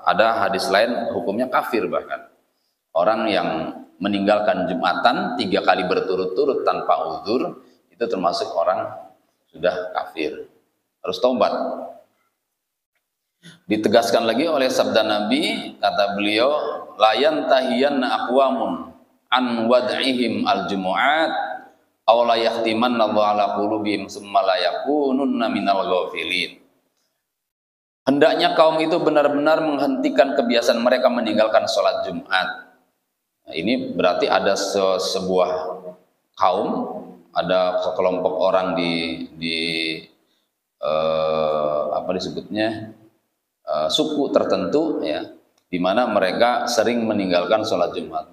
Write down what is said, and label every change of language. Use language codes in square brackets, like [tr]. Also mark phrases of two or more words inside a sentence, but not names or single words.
[id] Ada hadis lain hukumnya kafir, bahkan orang yang meninggalkan Jumatan 3 kali berturut-turut tanpa uzur, itu termasuk orang sudah kafir, harus taubat. Ditegaskan lagi oleh sabda Nabi, kata beliau, [ar] لينتهين أقوام عن ودعهم الجمعات أو ليختمن الله على قلوبهم ثم ليكونن من الغافلين. [id] Hendaknya kaum itu benar-benar menghentikan kebiasaan mereka meninggalkan sholat Jumat. Nah, ini berarti ada sebuah kaum, ada sekelompok orang apa disebutnya, suku tertentu, ya, di mana mereka sering meninggalkan sholat Jumat.